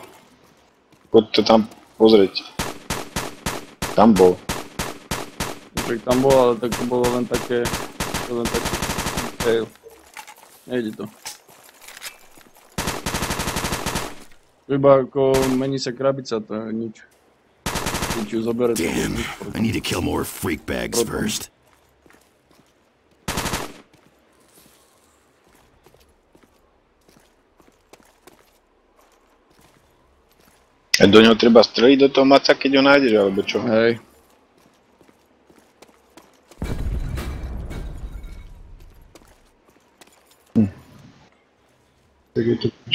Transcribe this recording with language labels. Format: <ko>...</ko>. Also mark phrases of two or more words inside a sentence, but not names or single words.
<sk>Poď to tam pozrieť. Tam bol. Tak tam bol, ale tak to bolo len také... fail. Nejde to. Iba ako mení sa krabica, to je nič. Keď ju zobere, to je Damn, nič.</sk> <en>I need to kill more freak bags first.</en> <sk>A do ňoho treba streliť do toho maca, keď ho nájdeš, alebo čo? Hej. Tak je to piči.</sk>